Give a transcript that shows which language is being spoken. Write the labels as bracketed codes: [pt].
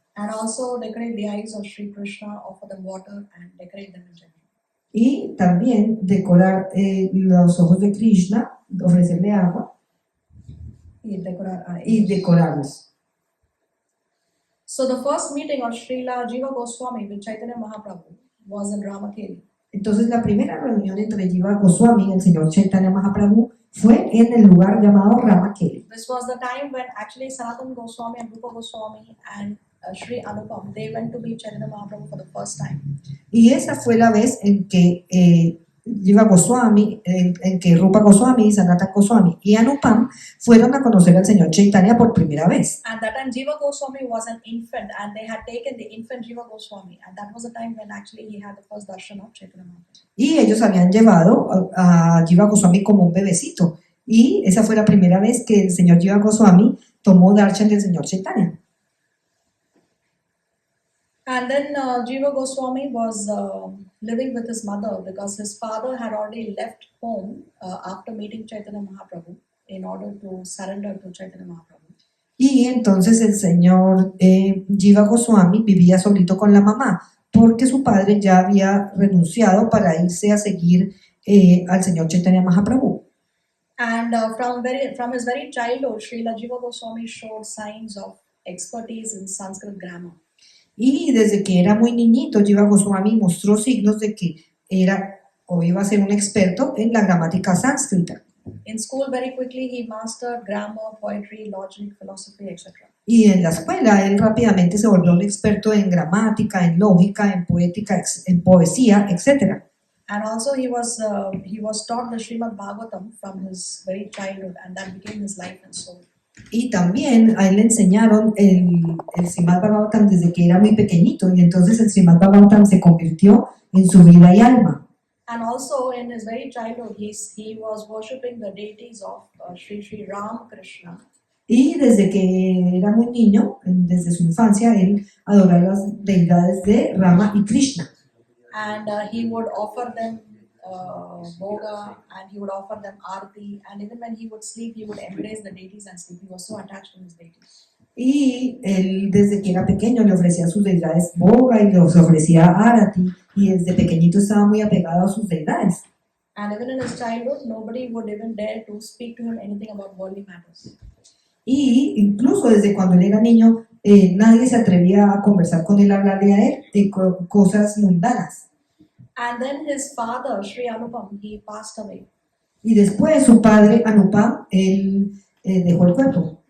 [en] And also decorate the eyes of Sri Krishna, offer them water and decorate them in general. [es] Y también decorar los ojos de Krishna, ofrecerle agua Y decorar y decorarlos. [en] So the first meeting of Srila Jiva Goswami with Chaitanya Mahaprabhu was in Ramakeli. [es] Entonces la primera reunión entre Jiva Goswami y el señor Chaitanya Mahaprabhu fue en el lugar llamado Ramakeli. [en] This was the time when actually Sanatana Goswami and Rupa Goswami and Sri Anupam, they went to meet Chaitanya Mahaprabhu for the first time. [es] Y esa fue la vez en que Jiva Goswami, en que Rupa Goswami, Sanatana Goswami y Anupam fueron a conocer al señor Chaitanya por primera vez. [en] And that time Jiva Goswami was an infant and they had taken the infant Jiva Goswami, and that was the time when actually he had the first darshan of Chaitanya Mahaprabhu. [es] Y ellos habían llevado a Jiva Goswami como un bebecito. Y esa fue la primera vez que el señor Jiva Goswami tomó darshan del señor Chaitanya. [en] And then Jiva Goswami was living with his mother because his father had already left home after meeting Chaitanya Mahaprabhu in order to surrender to Chaitanya Mahaprabhu. [es] Y entonces el señor Jiva Goswami vivía solito con la mamá, porque su padre ya había renunciado para irse a seguir al señor Chaitanya Mahaprabhu. [en] And from his very childhood, Srila Jiva Goswami showed signs of expertise in Sanskrit grammar. [es] Y desde que era muy niñito, Jiva Goswami mostró signos de que era o iba a ser un experto en la gramática sánscrita. [en] In school, very quickly he mastered grammar, poetry, logic, philosophy, etc. [es] Y en la escuela, él rápidamente se volvió un experto en gramática, en lógica, en poética, en poesía, etc. [en] And also he was taught the Srimad Bhagavatam from his very childhood, and that became his life and soul. [es] Y también a él le enseñaron el Srimad Bhagavatam desde que era muy pequeñito, y entonces el Srimad Bhagavatam se convirtió en su vida y alma. [en] And also in his very childhood, he was worshipping the deities of Sri Sri Ram Krishna. [es] Y desde que era muy niño, desde su infancia, él adoraba las deidades de Rama y Krishna. [en] And he would offer them boga, and he would offer them arti, and even when he would sleep, he would embrace the deities and sleep. He was so attached to his deities. [es] Y él desde que era pequeño le ofrecía a sus deidades boga y les ofrecía arati, y desde pequeñito estaba muy apegado a sus deidades. [en] And even in his childhood, nobody would even dare to speak to him anything about worldly matters. [es] Y incluso desde cuando él era niño, nadie se atrevía a conversar con él, a hablarle a él de cosas mundanas. [en] And then his father, Sri Anupam, he passed away. [es] Y después su padre, Anupam, él dejó el cuerpo.